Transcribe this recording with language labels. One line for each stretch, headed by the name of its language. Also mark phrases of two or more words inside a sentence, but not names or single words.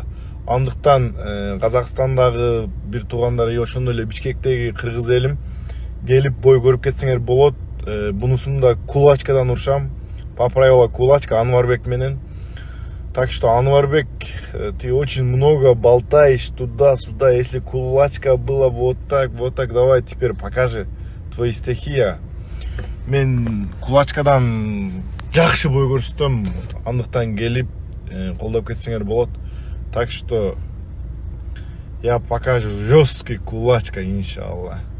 Kazakh: Андықтан Қазақстандағы бір туғандар
Kyrgyz: ошондой эле Бишкектеги кыргыз элим келип бой көрүп кетсеңер болот. Бунусунда кулачкадан урушам.
Russian: По правилу кулачка
Kyrgyz: Анварбек менен.
Russian: Так что, Анварбек, ты очень много болтаешь туда-сюда. Если кулачка была вот так, давай теперь покажи твои стихи.
Kyrgyz: Мен кулачкадан жакшы бой көрсөтөм, андыктан келип колдоп кетсеңер болот.
Russian: Так что я покажу жесткий кулачка, иншаллах.